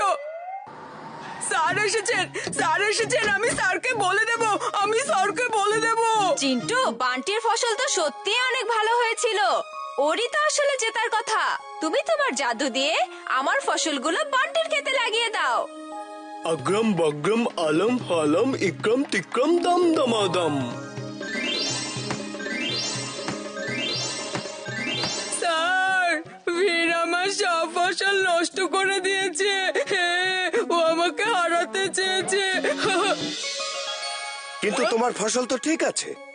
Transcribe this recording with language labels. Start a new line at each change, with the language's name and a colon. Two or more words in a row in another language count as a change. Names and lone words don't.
Bangla: স্যার এসেছেন, আমি স্যারকে বলে দেব, চিন্টু, বান্টির ফসল তো সত্যি অনেক ভালো হয়েছিল। ওরই তো আসলে জেতার কথা। তুমি তোমার জাদু দিয়ে আমার ফসলগুলো বান্টির খেতে লাগিয়ে দাও।
Hindi: अग्रम बग्रम अलम फलम इक्रम तिक्रम दम दमादम।
Bangla: স্যার, বীর আমার সব ফসল নষ্ট করে দিয়েছে। ও আমাকে হারাতে চেয়েছে। কিন্তু তোমার ফসল তো ঠিক আছে।